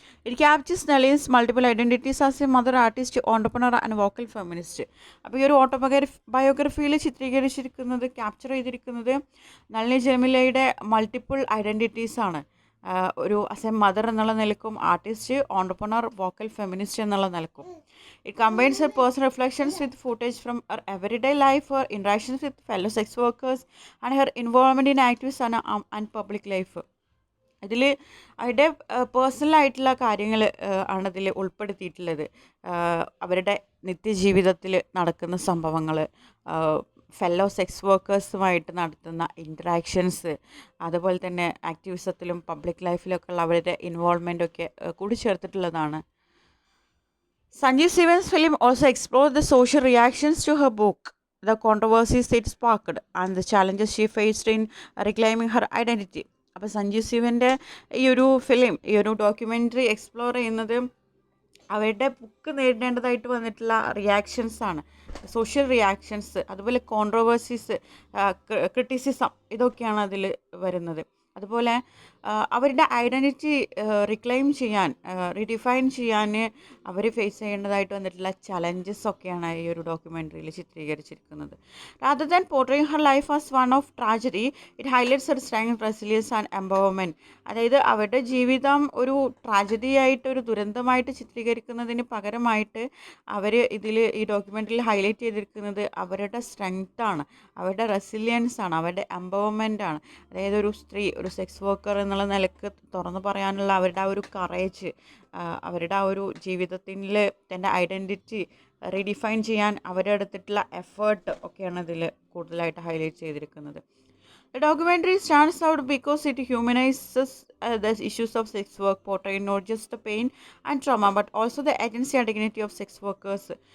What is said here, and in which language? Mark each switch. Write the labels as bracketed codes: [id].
[en] It captures Nalini's multiple identities as a mother, artist, entrepreneur and vocal feminist. [ml] അപ്പോൾ ഈ ഒരു ബയോഗ്രഫിയിൽ ചിത്രീകരിച്ചിരിക്കുന്നത്, ക്യാപ്ചർ ചെയ്തിരിക്കുന്നത് നളിനി ജമീലയുടെ മൾട്ടിപ്പിൾ ഐഡൻറ്റിറ്റീസാണ്. ഒരു [en] as a mother [ml] എന്നുള്ള നിലക്കും, ആർട്ടിസ്റ്റ്, ഓണ്ടർപ്രണർ, വോക്കൽ ഫെമിനിസ്റ്റ് എന്നുള്ള നിലക്കും. [en] It combines her personal reflections with footage from her everyday life, her interactions with fellow sex workers, and her involvement in activism and public life. [ml] ഇതിൽ അവരുടെ പേഴ്സണലായിട്ടുള്ള കാര്യങ്ങൾ ആണ് ഇതിൽ ഉൾപ്പെടുത്തിയിട്ടുള്ളത്. അവരുടെ നിത്യജീവിതത്തിൽ നടക്കുന്ന സംഭവങ്ങൾ, ഫെല്ലോ സെക്സ് വർക്കേഴ്സുമായിട്ട് നടത്തുന്ന ഇൻറ്ററാക്ഷൻസ്, അതുപോലെ തന്നെ ആക്ടിവിസത്തിലും പബ്ലിക് ലൈഫിലൊക്കെ ഉള്ള അവരുടെ ഇൻവോൾവ്മെൻറ്റൊക്കെ കൂടി ചേർത്തിട്ടുള്ളതാണ്. [en] Sanjeev Sivan's film also explored the social reactions to her book. the controversies it sparked and the challenges she faced in reclaiming her identity. [ml] അപ്പോൾ സഞ്ജീവ് ശിവൻ്റെ ഈ ഒരു ഫിലിം, ഈ ഒരു ഡോക്യുമെൻ്ററി എക്സ്പ്ലോർ ചെയ്യുന്നത് അവരുടെ ബുക്ക് നേരിടേണ്ടതായിട്ട് വന്നിട്ടുള്ള റിയാക്ഷൻസാണ്, സോഷ്യൽ റിയാക്ഷൻസ്, അതുപോലെ കോൺട്രവേഴ്സീസ്, ക്രിറ്റിസിസം, ഇതൊക്കെയാണ് അതിൽ വരുന്നത്. അതുപോലെ അവരുടെ ഐഡൻറ്റിറ്റി റിക്ലെയിം ചെയ്യാൻ, റീഡിഫൈൻ ചെയ്യാൻ അവർ ഫേസ് ചെയ്യേണ്ടതായിട്ട് വന്നിട്ടുള്ള ചലഞ്ചസ് ഒക്കെയാണ് ഈ ഒരു ഡോക്യുമെൻ്ററിയിൽ ചിത്രീകരിച്ചിരിക്കുന്നത്. [en] Rather than portraying her life as one of tragedy, it highlights her strength, resilience and empowerment. [ml] അതായത് അവരുടെ ജീവിതം ഒരു ട്രാജഡിയായിട്ട്, ഒരു ദുരന്തമായിട്ട് ചിത്രീകരിക്കുന്നതിന് പകരമായിട്ട് അവർ ഈ ഡോക്യുമെൻ്ററിയിൽ ഹൈലൈറ്റ് ചെയ്തിരിക്കുന്നത് അവരുടെ സ്ട്രെങ്ത്താണ്, അവരുടെ റെസിലിയൻസ് ആണ്, അവരുടെ എംപവർമെൻ്റ് ആണ്. അതായത് ഒരു സ്ത്രീ, ഒരു സെക്സ് വർക്കർ എന്നുള്ള നിലക്ക് തുറന്നു പറയാനുള്ള അവരുടെ ആ ഒരു കറേജ്, അവരുടെ ആ ഒരു ജീവിതത്തിൽ തൻ്റെ ഐഡൻറ്റിറ്റി റീഡിഫൈൻ ചെയ്യാൻ അവരെടുത്തിട്ടുള്ള എഫേർട്ട് ഒക്കെയാണ് ഇതിൽ കൂടുതലായിട്ട് ഹൈലൈറ്റ് ചെയ്തിരിക്കുന്നത്. [en] The documentary stands out because it humanizes the issues of sex work, portraying not just the pain and trauma but also the agency and dignity of sex workers.